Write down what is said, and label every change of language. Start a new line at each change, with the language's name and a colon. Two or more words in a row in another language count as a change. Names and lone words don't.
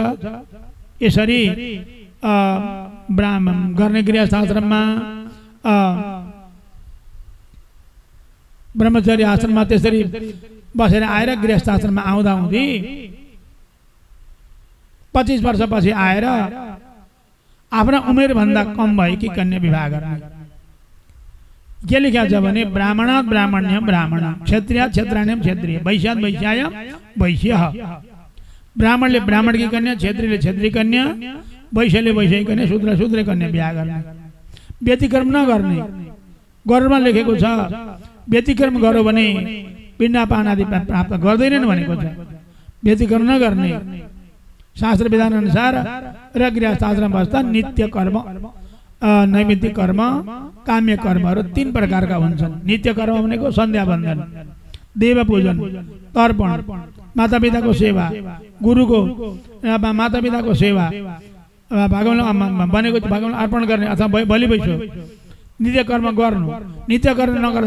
Nepali: यसरी ब्राह्मण गर्ने गृहस्थ आश्रममा, ब्रह्मचर्य आश्रममा त्यसरी बसेर आएर गृहस्थ आश्रममा आउँदा हुँदै 25 वर्षपछि आएर आफ्ना उमेरभन्दा कम भएकी कन्या विवाह गर्ने। के लेखेको छ भने
Sanskrit: ब्राह्मणात् ब्राह्मण्यम ब्राह्मण, क्षत्रियात् क्षत्राण्यम क्षत्रिय, वैश्यात् वैश्यायम वैश्यः।
Nepali: ब्राह्मणले ब्राह्मणकी कन्या, क्षेत्रीले क्षेत्री कन्या, वैश्यले वैश्य कन्या शूद्र शूद्र कन्या बिहा गर्ने व्यतिक्रम नगर्ने गरुडमा लेखेको छ व्यतिक्रम गर्यो भने पिण्डपान आदि प्राप्त गर्दैनन् भनेको छ व्यतिक्रम नगर्ने शास्त्र विधान अनुसार र गृहस्थ आश्रम बस्दा नित्य कर्म नैमित्तिक कर्म काम्य कर्महरू 3 प्रकारका हुन्छन् नित्य कर्म भनेको सन्ध्या वन्दन देव पूजन तर्पण मातापिताको सेवा गुरुको मातापिताको सेवा भगवान बनेको भगवान अर्पण गर्ने अथवा बलि वैश्व नित्य कर्म गर्नु नित्य कर्म नगर्दा